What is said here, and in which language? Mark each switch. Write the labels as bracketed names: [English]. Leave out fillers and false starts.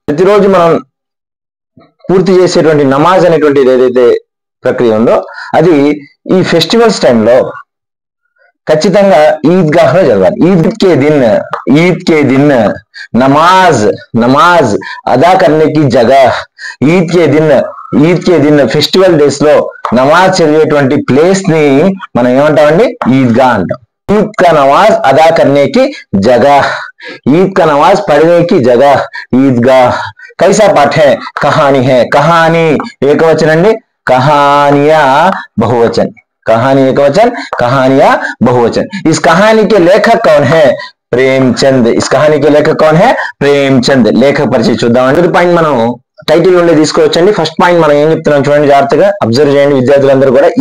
[Telugu] ప్రతిరోజు మనం పూర్తి చేసేటువంటి నమాజ్ అనేటువంటిది ఏదైతే ప్రక్రియ ఉందో అది ఈ ఫెస్టివల్స్ టైంలో ఖచ్చితంగా ఈద్గాహ్ లో జరగాలి. [Hindi] ఈద్ కే దిన్ నమాజ్ అదా కర్నేకి జగహ్. ఈద్ కే దిన్ [Telugu] ఫెస్టివల్ డేస్ లో నమాజ్ చదివేటువంటి ప్లేస్ ని మనం ఏమంటామండి? ఈద్గాహ్ అంటాం. [Hindi] ईद का नमाज अदा करने की जगह, ईद का नमाज पढ़ने की जगह ईदगाह. कैसा पाठ है? कहानी है. कहानी एकवचन [Telugu] अंडी, [Hindi] कहानिया बहुवचन. कहानी एकवचन, कहानिया बहुवचन. इस कहानी के लेखक कौन है? प्रेमचंद. इस कहानी के लेखक कौन है? प्रेमचंद. लेखक परिचय [Telugu] చూద్దాం. మొదటి పాయింట్ మనం టైటిల్ నుండి తీసుకోవచ్చండి. ఫస్ట్ పాయింట్ మనం ఏం చెప్తున్నాం చూడండి, జాగ్రత్తగా అబ్జర్వ్ చేయండి విద్యార్థులందరూ కూడా.